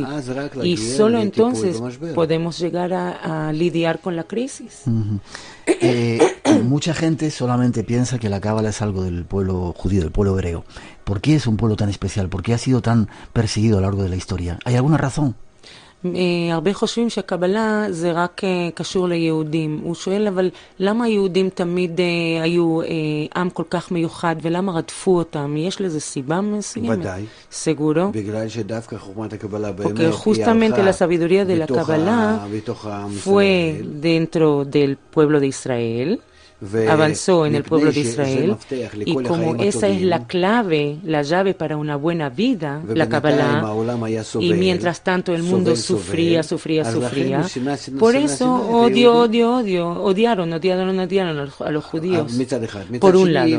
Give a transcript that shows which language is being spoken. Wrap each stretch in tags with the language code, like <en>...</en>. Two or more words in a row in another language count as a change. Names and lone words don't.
<es>Y solo entonces podemos llegar a lidiar con la crisis. Mucha gente solamente piensa que la Cábala es algo del pueblo judío, del pueblo hebreo. ¿Por qué es un pueblo tan especial? ¿Por qué ha sido tan perseguido a lo largo de la historia? ¿Hay alguna razón?</es> <he>הרבה חושבים שהקבלה זה רק קשור ליהודים. הוא שואל, אבל למה היהודים תמיד היו עם כל כך מיוחד, ולמה רדפו אותם? יש לזה סיבה מסוימת? ודאי.</he> <es>Seguro.</es> <he>בגלל שדווקא חוכמת הקבלה באמת</he> <es>Porque justamente la sabiduría de la Kabbalah fue dentro del pueblo de Israel. Avanzó en el pueblo de Israel y como esa es la clave, la llave para una buena vida, la Kabbalah, y mientras tanto el mundo sufría, por eso odiaron a los judíos, por un lado.</es>